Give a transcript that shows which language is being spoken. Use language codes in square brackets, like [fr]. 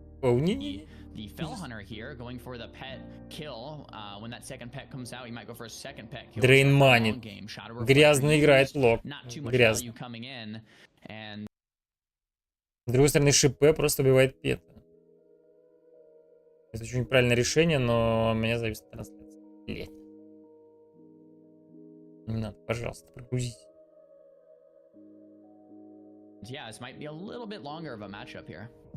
[en] The Fell Hunter here going for the pet kill. When that second pet comes out, he might go for a second pet kill. [ru] Дрейнманит. Грязно играет лог. Грязно. С другой стороны, ШП просто убивает пета. Это очень неправильное решение, но у меня зависит от трансляции. Блять. Не надо, пожалуйста, прогрузите. [en] Yeah, this might be a little bit longer of a matchup here.